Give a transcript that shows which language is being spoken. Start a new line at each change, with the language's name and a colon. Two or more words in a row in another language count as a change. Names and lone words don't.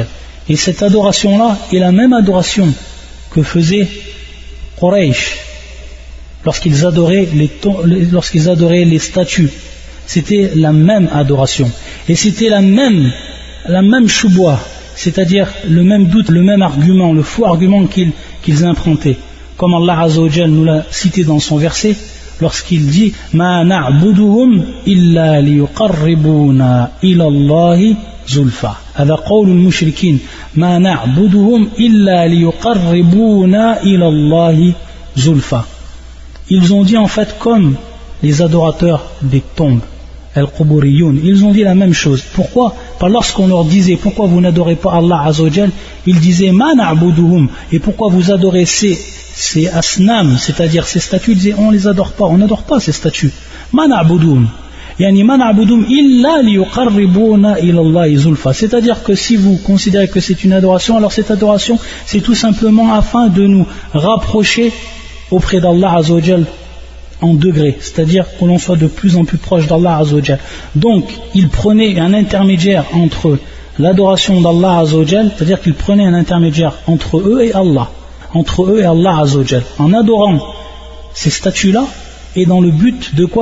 French: Et cette adoration-là est la même adoration que faisaient Quraysh lorsqu'ils adoraient les statues. C'était la même adoration. Et c'était la même choubwa, c'est-à-dire le même doute, le même argument, le faux argument qu'ils implantaient. Comme
Arabic: الله عز وجل
French: nous l'a cité dans son verset, lorsqu'il dit
Arabic: ما نعبدهم إلا ليقربونا إلى الله زلفى. هذا قول المشركين ما نعبدهم إلا ليقربونا إلى الله زلفى.
French: Ils ont dit en fait comme les adorateurs des tombes, al-Quburiyun, ils ont dit la même chose. Pourquoi? Parce que lorsqu'on leur disait pourquoi vous n'adorez pas
Arabic: الله عز وجل,
French: ils disaient ma na'buduhum, et pourquoi vous adorez ces asnam, c'est-à-dire ces statues, ils disaient on les adore pas, on n'adore pas ces statues.
Arabic: ما نعبدهم يعني ما نعبدهم إلا ليقربونا إلى الله زلفى.
French: C'est-à-dire que si vous considérez que c'est une adoration, alors cette adoration c'est tout simplement afin de nous rapprocher auprès d'
Arabic: الله عز وجل
French: en degrés, c'est-à-dire que l'on soit de plus en plus proche d'
Arabic: الله عز وجل.
French: Donc, ils prenaient un intermédiaire entre l'adoration d'
Arabic: الله عز وجل,
French: c'est-à-dire qu'ils prenaient un intermédiaire entre eux et
Arabic: الله عز وجل,
French: en adorant ces statues-là, et dans le but de quoi?